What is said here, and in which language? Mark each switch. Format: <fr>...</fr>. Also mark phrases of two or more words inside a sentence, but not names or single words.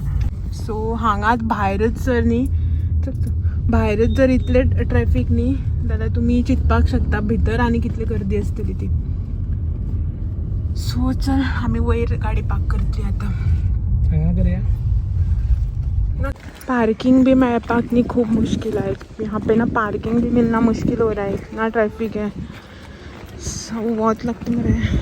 <kok>सो हांगाच भायरच जर न्ही भायरच जर इतले ट्रॅफिक न्ही जाल्यार तुमी चिंतपाक शकता भितर आनी कितली गर्दी आसतली ती। सो चल आमी वयर गाडी पार्क करतली आतां। हांगा करूया। पार्किंग भी मेळपाक न्ही</kok> <hi>खूब मुश्किल है। यहाँ पे ना पार्किंग भी मिलना मुश्किल हो रहा है, इतना ट्रैफिक है। सो बहुत लगता मेरे।</hi>